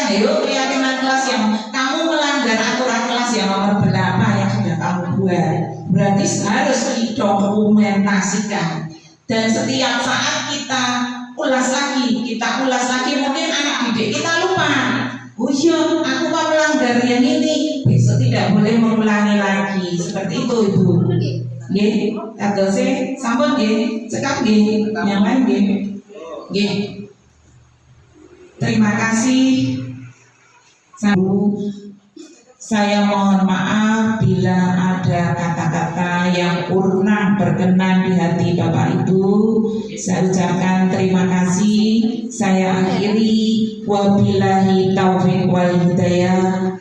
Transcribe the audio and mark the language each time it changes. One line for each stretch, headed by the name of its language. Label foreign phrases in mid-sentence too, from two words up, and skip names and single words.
Indonesian: yuk keyakinan kelas yang kamu melanggar aturan kelas yang nomor berapa yang sudah kamu buat, berarti harus didokumentasikan dan setiap saat kita ulas lagi mungkin anak didik kita lupa, oh iya aku mau melanggar yang ini, besok tidak boleh mengulangi lagi, seperti itu Ibu.
Javanese: Nggih, kadose sampun nggih, cekap nggih, nyaman nggih. Nggih.
Indonesian: Terima kasih. Saya mohon maaf bila ada kata-kata yang kurang berkenan di hati Bapak Ibu. Saya ucapkan terima kasih. Saya akhiri,
Arabic: وبالله التوفيق والهداية.